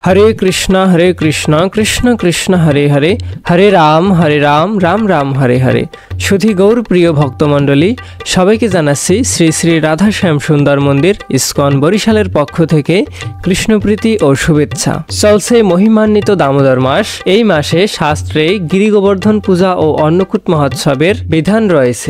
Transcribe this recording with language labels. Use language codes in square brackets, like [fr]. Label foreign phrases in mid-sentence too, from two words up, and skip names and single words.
[sa] हरे कृष्णा कृष्ण कृष्ण हरे हरे हरे राम राम राम हरे हरे। [bn] সুধী গৌর প্রিয় ভক্তমণ্ডলী, সবাইকে জানাচ্ছি শ্রী শ্রী রাধাশ্যাম সুন্দর মন্দির ইসকন বরিশালের পক্ষ থেকে কৃষ্ণপ্রীতি ও শুভেচ্ছা। চলছে মহিমান্বিত দামোদর মাস। এই মাসে শাস্ত্রে গিরি গোবর্ধন পূজা ও অন্নকূট মহোৎসবের বিধান রয়েছে।